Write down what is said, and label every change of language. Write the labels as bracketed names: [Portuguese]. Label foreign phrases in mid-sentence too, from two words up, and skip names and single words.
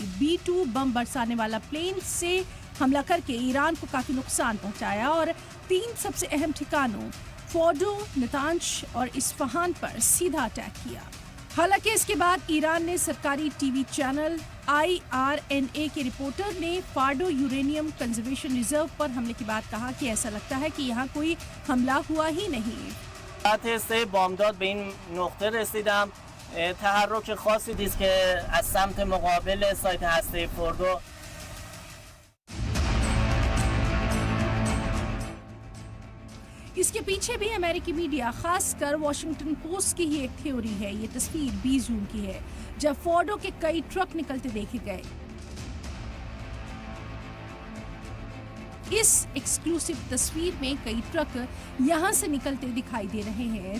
[Hindi] B-2 बम बरसाने वाला प्लेन से हमला करके ईरान को काफी नुकसान पहुंचाया और 3 सबसे अहम ठिकानों फोर्डो, नतांज और इस्फहान पर सीधा अटैक किया। हालांकि इसके बाद ईरान ने सरकारी [English] TV channel [Hindi] IRNA के रिपोर्टर ने फार्डो [English] uranium conservation reserve [Hindi] पर हमले के बाद कहा कि ऐसा लगता है कि यहाँ कोई हमला हुआ ही नहीं। [Persian] سه بامداد به این نقطه رسیدم. تحرک خاصی نیست که از سمت مقابل سایت هسته فوردو. [Hindi] इसके पीछे भी अमेरिकी मीडिया, खासकर वॉशिंगटन पोस्ट की ही एक थ्योरी है। ये तस्वीर 20 जून की है, जब फोर्डो के कई ट्रक निकलते देखे गए। इस एक्सक्लूसिव तस्वीर में कई ट्रक यहां से निकलते दिखाई दे रहे हैं।